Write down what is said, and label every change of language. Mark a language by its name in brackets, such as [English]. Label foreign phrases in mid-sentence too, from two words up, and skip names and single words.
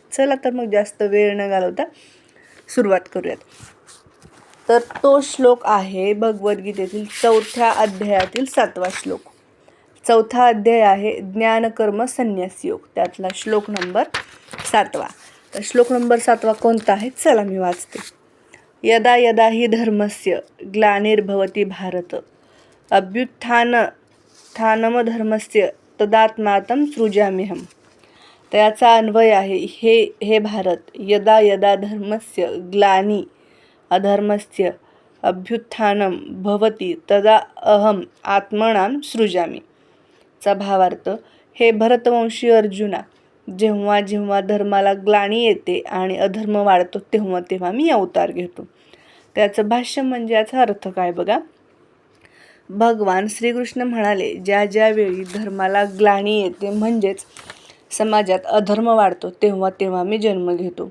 [Marathi] चला तर मग जास्त वेळ न घालवता सुरुवात करूयात. तर तो श्लोक आहे भगवद्गीतेतील 4थ्या अध्यायातील 7वा श्लोक. 4था अध्याय आहे ज्ञानकर्म संन्यास योग, त्यातला श्लोक नंबर 7वा. तर श्लोक नंबर 7वा कोणता आहे, चला मी वाचते. [Sanskrit] यदा यदा हि धर्मस्य ग्लानिर्भवति भारत अभ्युत्थानमधर्मस्य तदात्मानं सृजाम्यहम्. [Marathi] तर याचा अन्वय आहे, [Sanskrit] हे भारत, यदा यदा धर्मस्य ग्लानी अधर्मस्य अभ्युत्थानं भवति तदा अहम आत्मनां सृजामि. [Marathi] चा भावार्थ, हे भरतवंशी अर्जुना, जेव्हा जेव्हा धर्माला ग्लानी येते आणि अधर्म वाढतो तेव्हा तेव्हा मी अवतार घेतो. त्याचं भाष्य म्हणजे याचा अर्थ काय बघा. भगवान श्रीकृष्ण म्हणाले, ज्या ज्या वेळी धर्माला ग्लानी येते म्हणजेच समाजात अधर्म वाढतो तेव्हा तेव्हा मी जन्म घेतो.